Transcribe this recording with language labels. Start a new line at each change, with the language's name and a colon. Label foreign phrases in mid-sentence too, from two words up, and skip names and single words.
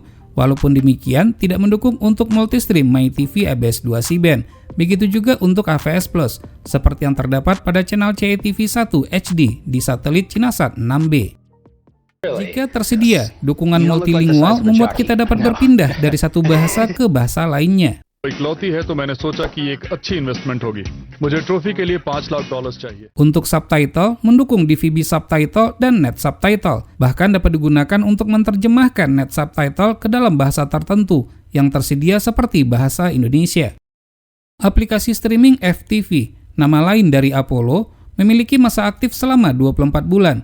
Indonesian: Walaupun demikian, tidak mendukung untuk multistream MyTV ABS 2 C-band. Begitu juga untuk AVS Plus, seperti yang terdapat pada channel CATV1 HD di satelit Cinasat 6B. Jika tersedia, dukungan multilingual membuat kita dapat berpindah dari satu bahasa ke bahasa lainnya.
Hindi: इकलौती है तो मैंने सोचा कि ये एक अच्छी इन्वेस्टमेंट होगी। मुझे ट्रॉफी के लिए $5 लाख चाहिए।
Indonesian: Untuk subtitle, mendukung DVB subtitle dan net subtitle. Bahkan dapat digunakan untuk menerjemahkan net subtitle ke dalam bahasa tertentu yang tersedia seperti bahasa Indonesia. Aplikasi streaming FTV, nama lain dari Apollo, memiliki masa aktif selama 24 bulan.